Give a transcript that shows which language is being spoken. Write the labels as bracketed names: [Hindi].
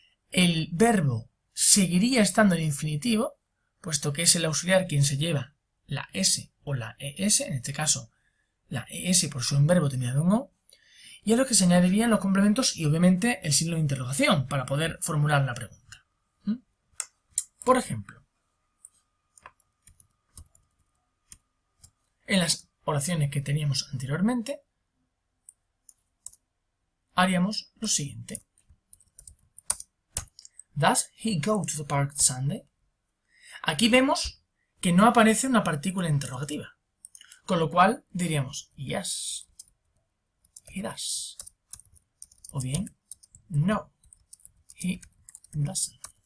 [Spanish] El verbo seguiría estando en infinitivo, puesto que es el auxiliar quien se lleva la S o la ES, en este caso la ES por su verbo terminado en O, y a lo que se añadirían los complementos y obviamente el signo de interrogación para poder formular la pregunta. Por ejemplo, en las oraciones que teníamos anteriormente, haríamos lo siguiente. [English] Does he go to the park Sunday? [Spanish] Aquí vemos que no aparece una partícula interrogativa, con lo cual diríamos yes, he does. [English] O bien, no, he doesn't.